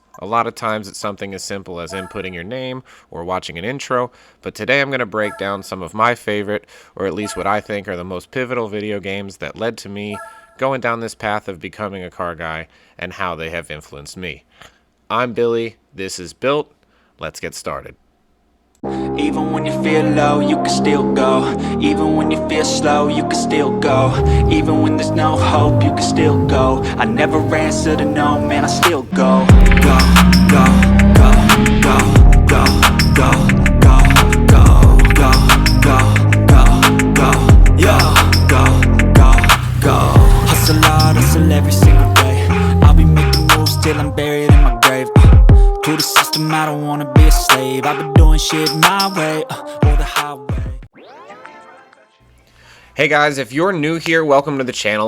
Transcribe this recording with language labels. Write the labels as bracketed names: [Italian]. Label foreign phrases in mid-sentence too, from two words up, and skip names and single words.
[English] A lot of times it's something as simple as inputting your name or watching an intro, but today I'm going to break down some of my favorite, or at least what I think are the most pivotal video games that led to me going down this path of becoming a car guy and how they have influenced me. I'm Billy, this is BILLT, let's get started. Even when you feel low, you can still go. Even when you feel slow, you can still go. Even when there's no hope, you can still go. I never answer to no, man, I still go. Go, go, go, go, go, go, go, go, go, go, go, go, yo, go, go, go. Hustle hard, hustle every single day. I'll be making moves till I'm buried in my grave. To the system, I don't wanna be a slave. I've been doing shit my way, or the highway. Hey guys, if you're new here, welcome to the channel.